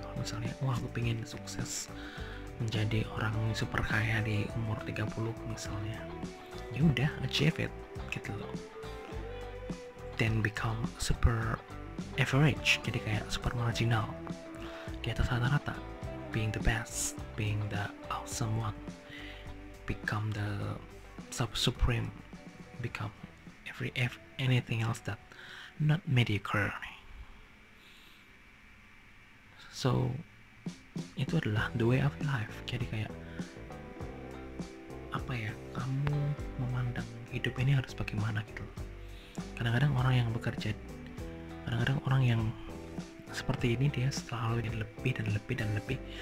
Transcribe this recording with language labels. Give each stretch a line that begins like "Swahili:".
Indonesian: Kalau misalnya aku pengen sukses menjadi orang super kaya di umur 30 misalnya, ya udah
English: achieve it
Indonesian: gitu loh.
English: Then become super average,
Indonesian: jadi kayak super marginal, di atas rata-rata,
English: being the best, being the awesome one, become the supreme, become anything else that not mediocre.
Indonesian: So itu adalah
English: the way of life.
Indonesian: Jadi kayak kamu memandang hidup ini harus bagaimana gitu. Kadang-kadang orang yang bekerja, kadang-kadang orang yang seperti ini, dia selalu ingin lebih dan lebih dan lebih.